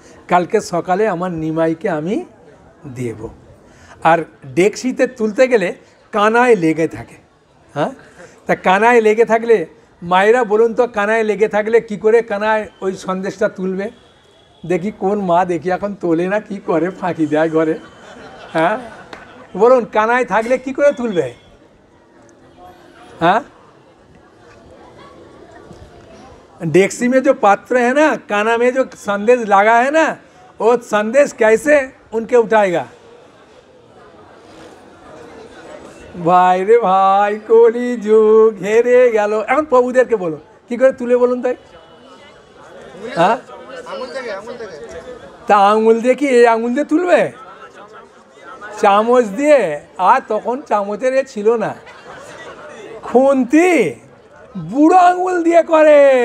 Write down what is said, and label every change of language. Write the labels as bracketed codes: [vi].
[bn] কালকে সকালে আমার নিমাইকে আমি দেব। আর ডেকসিতে তুলতে গেলে কানায় লেগে থাকে। হ্যাঁ, তা কানায় লেগে থাকলে মায়েরা বলুন তো, কানায় লেগে থাকলে কি করে কানায় ওই সন্দেশটা তুলবে? দেখি কোন মা দেখি এখন তোলে না, কি করে ফাঁকি দেয় ঘরে। হ্যাঁ বলুন, কানায় থাকলে কি করে তুলবে? [hi] हाँ, डेक्सी में जो पात्र है ना, काना में जो संदेश लगा है ना, वो संदेश कैसे उनके उठाएगा? [bn] भाई रे भाई, कली जुग हेरे गেল। এখন প্রভুদেরকে বলো কি করে তুলে বলুন তাই। হ্যাঁ, তা আঙুল দিয়ে কি এই আঙুল দিয়ে তুলবে? চামচ দিয়ে। আর তখন চামচের এ ছিল না, খুন্তি বুড়ো আঙুল দিয়ে করে।